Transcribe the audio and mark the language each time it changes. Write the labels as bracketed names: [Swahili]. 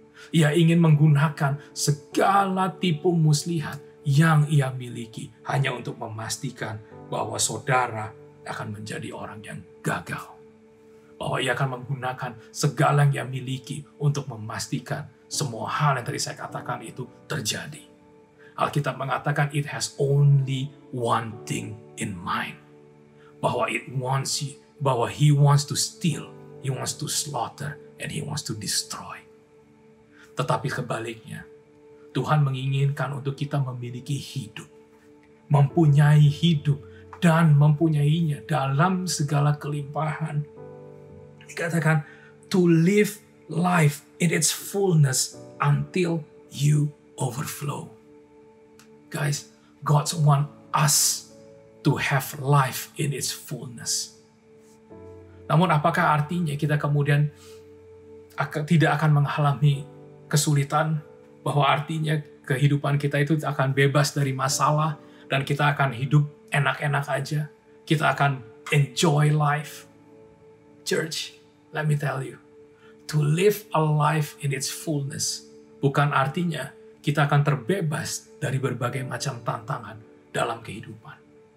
[Indonesian] Ia ingin menggunakan segala tipu muslihat yang ia miliki hanya untuk memastikan bahwa saudara akan menjadi orang yang gagal. Bahwa ia akan menggunakan segala yang ia miliki untuk memastikan semua hal yang tadi saya katakan itu terjadi. Alkitab mengatakan [English] it has only one thing in mind. [Indonesian] Bahwa [English] he wants to steal, he wants to slaughter, and he wants to destroy. [Indonesian] Tetapi kebaliknya, Tuhan menginginkan untuk kita memiliki hidup, mempunyai hidup, dan mempunyainya dalam segala kelimpahan. Dikatakan, [English] to live life in its fullness until you overflow. Guys, God wants us to have life in its fullness. [Indonesian] Namun apakah artinya kita kemudian tidak akan mengalami kesulitan? Bahwa artinya kehidupan kita itu akan bebas dari masalah dan kita akan hidup enak-enak aja? Kita akan [English] enjoy life? Church, let me tell you, to live a life in its fullness [Indonesian] bukan artinya kita akan terbebas dari berbagai macam tantangan dalam kehidupan.